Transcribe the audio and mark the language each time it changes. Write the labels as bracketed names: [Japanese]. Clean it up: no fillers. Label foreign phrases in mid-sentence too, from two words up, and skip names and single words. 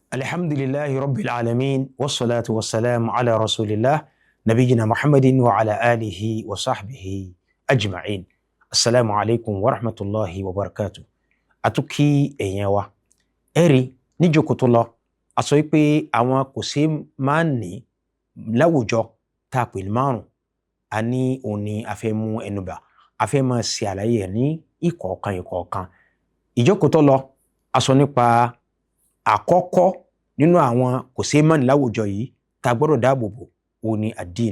[Arabic] الحمد لله رب العالمين والصلاة والسلام على رسول الله نبينا محمد وعلى آله وصحبه أجمعين. السلام عليكم ورحمة الله وبركاته. [Yoruba] Atuki ẹ̀yin wa. Ẹ̀rí níjókòó tó lọ, a sọ pé àwọn kò ṣe máa ní láwùjọ tá pè márùn. A ní òní a fẹ́ mú ẹnubà. A fẹ́ máa ṣe àlàyé ẹ̀ ní ìkọ̀ọ̀kan. Ìjókòó tó lọ, a sọ nípa àkọ́kọ́ nínú àwọn kò ṣe máa ní láwùjọ yìí tá gbọ́dọ̀ dáàbò bò òní ad-din.